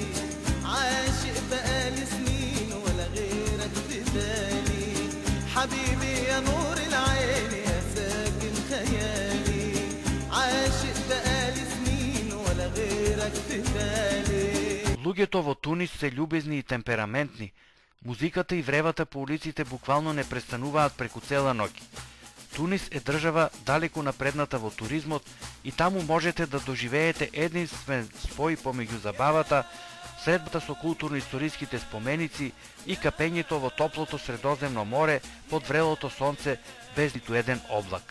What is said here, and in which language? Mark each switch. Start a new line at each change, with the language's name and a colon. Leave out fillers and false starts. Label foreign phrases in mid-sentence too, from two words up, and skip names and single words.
Arabic: عاشق بقالي سنين ولا غيرك في بالي حبيبي يا نور العين يا ساكن خيالي عاشق بقالي سنين ولا غيرك في بالي.
Macedonian: Луѓето во Тунис се љубезни и темпераментни. Музиката и вревата по улиците буквално не престануваат преку цела ноќ. Тунис е држава далеку напредната во туризмот и таму можете да доживеете единствен спој помеѓу забавата, средбата со културно-историските споменици и капењето во топлото Средоземно море под врелото сонце без ниту еден облак.